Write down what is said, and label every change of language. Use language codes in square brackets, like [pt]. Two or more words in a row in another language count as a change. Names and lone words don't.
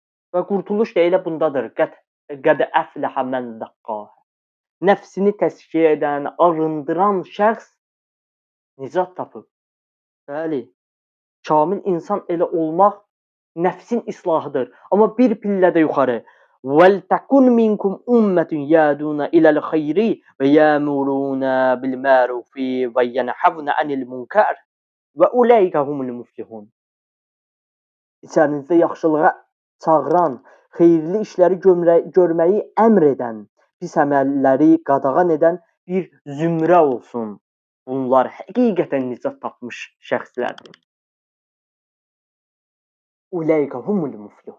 [az] və qurtuluş da elə bundadır. [ar] قد أفلح من زكاها. [az] Nəfsini təzkiyə edən, arındıran şəxs nicat tapıb. Bəli, kamil insan elə olmaq nəfsin islahıdır. Amma bir pillə də yuxarı. [ar] وَلْتَكُنْ مِنْكُمْ أُمَّةٌ يَهْدُونَ إِلَى الْخَيْرِ وَيَأْمُرُونَ بِالْمَعْرُوفِ وَيَنْهَوْنَ عَنِ الْمُنكَرِ وَأُولَٰئِكَ هُمُ الْمُفْلِحُونَ. [az] İçərinizdə yaxşılığa çağıran, xeyirli işləri görməyi əmr edən, pis əməlləri qadağan edən bir zümrə olsun. Bunlar həqiqətən nicat tapmış şəxslərdir. [ar] أولئك هم المفلحون.